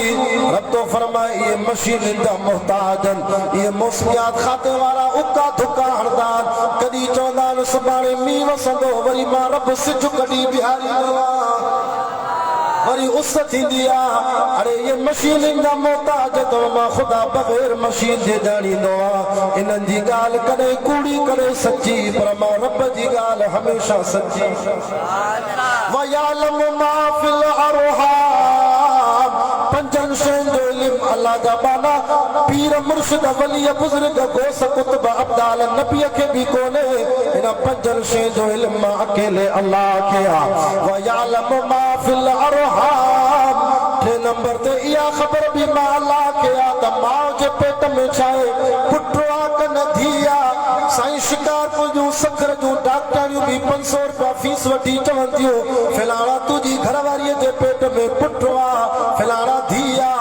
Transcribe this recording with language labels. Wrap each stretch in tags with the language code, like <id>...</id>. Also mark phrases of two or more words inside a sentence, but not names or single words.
<sd>रब तो फरमाए, इहे मशीनुनि जा मुहताजनि, इहे मौसमियात खाते वारा उका धुका हणंदा आहिनि, कॾहिं चवंदा आहिनि सुभाणे मींहुं वसंदो, वरी मां रब सिज कढी बीहारींदो आहियां, वरी उस थींदी आहे। अरे ये मशीनुनि जा मोहताज त मां ख़ुदा बग़ैर मशीन जे ॼाणींदो आहे। इन्हनि जी ॻाल्हि कॾहिं कूड़ी कॾहिं सची, पर मां रब जी ॻाल्हि हमेशह सची।</sd> <ar>ويعلم ما في الأرحام,</ar> <sd>पंजनि शयुनि जो इल्म अल्लाह जा बाना पीर मुर्शिद वली बुज़ुर्ग गौस कुतुब अब्दाल नबीअ खे बि कोन्हे। इन पंजनि शयुनि जो इल्म मां अकेले अल्लाह खे आहे।</sd> <ar>ويعلم ما في الأرحام,</ar> <sd>3 नंबर ते इहा ख़बर बि मां अल्लाह खे आहे त माउ जे पेट में छा आहे, पुट आहे क न धीउ आहे। साईं शिकारपुर जूं सखर जूं डॉक्टरियूं बि 500 रुपया फीस वठी चवनि थियूं, फिलहाल तुंहिंजी घरवारीअ जे पेट में पुट आहे, फिलहाल धीउ आहे।</sd>